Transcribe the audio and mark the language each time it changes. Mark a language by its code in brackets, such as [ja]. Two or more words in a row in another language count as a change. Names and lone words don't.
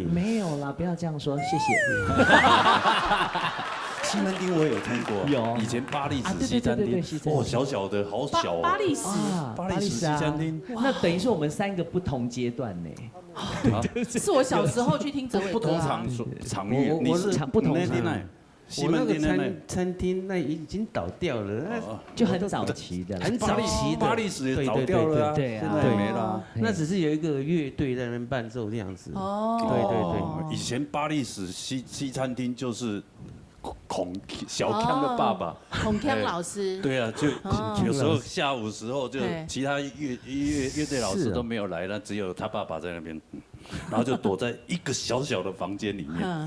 [zh] 没有啦，不要这样说，謝謝。西門町我也有聽過，有以前巴黎啊史西餐廳對西餐廳哦，小小的，好小哦。巴黎史，巴黎史西餐廳，那等於是我們3個不同階段呢。是我小時候去聽哲偉不同歌啊。場域，你是不同那天呢？西我那個門町那餐廳那已經倒掉了，那就很早期的，很早期的。巴黎史也倒掉了啊，對現在也沒了。那只是有一個樂隊在那邊伴奏這樣子。哦，對對對，以前巴黎史西餐廳就是小康的爸爸，孔锵老師。對啊，就有時候下午時候就其他樂隊老師都沒有來，那只有他爸爸在那邊，然後就躲在一個小小的房間裡面。